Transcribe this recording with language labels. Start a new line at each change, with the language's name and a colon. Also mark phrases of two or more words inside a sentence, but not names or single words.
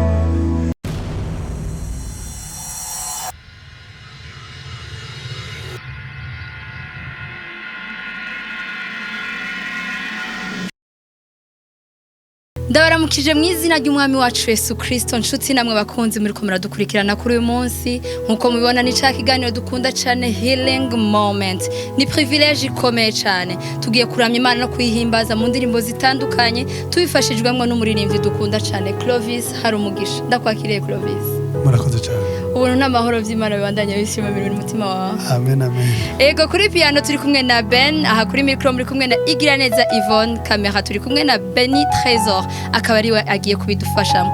Kinyarwanda: Ndabaramukije mu izina ry'umwami wacu Yesu Kristo. Nshuti namwe bakunzi muri ko muradukurikirana kuri uyu munsi, nkuko mubibona ni ca kiganiro dukunda cyane,
English: healing moment.
Kinyarwanda: Ni privilege ikomeye cyane, tugiye kuramya Imana no kuyihimbaza mu ndirimbo zitandukanye, tubifashijwemo n'umuririmbyi dukunda cyane CLOVIS. Hari umugisha. Ndakwakiriye CLOVIS. Murakoze cyane.
Rundi: Ubuntu n'amahoro by'Imana bibandanya bishima mu mutima wawe. Amen amen. Ego kuri piano turi kumwe na Ben, aha kuri micro muri kumwe na Igiraneza Yvonne, kamera turi kumwe na Beni Trésor, akaba ari we agiye kubidufashamo.